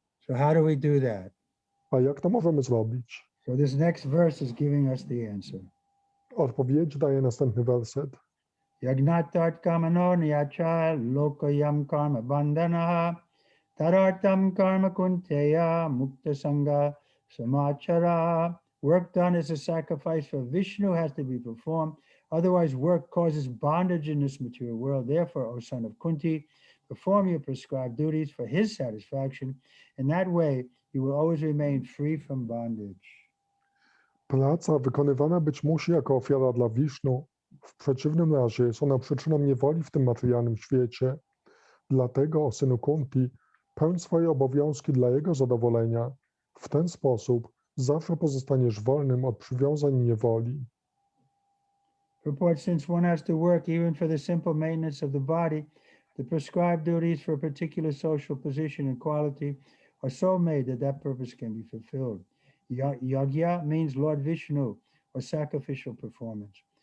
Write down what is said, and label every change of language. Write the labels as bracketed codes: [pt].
[en] So how do we do that? [pl] A jak to możemy zrobić? [en] So this next verse is giving us the answer. [pl] Odpowiedź daje następny werset. [sa] Yagnatat kamano nyacha lokayam karma bandhanaha tarartam karma kunteya mukta sangha samachara. [en] Work done as a sacrifice for Vishnu has to be performed. Otherwise, work causes bondage in this material world. Therefore, O son of Kunti, perform your prescribed duties for his satisfaction. In that way, you will always remain free from bondage. [pl] Praca wykonywana być musi jako ofiara dla Wisznu. W przeciwnym razie jest ona przyczyną niewoli w tym materialnym świecie. Dlatego, o synu Kunti, pełń swoje obowiązki dla jego zadowolenia. W ten sposób zawsze pozostaniesz wolnym od przywiązań i niewoli. [en] Purport: since one has to work even for the simple maintenance of the body, the prescribed duties for a particular social position and quality are so made that that purpose can be fulfilled. Yagya means Lord Vishnu, or sacrificial performance.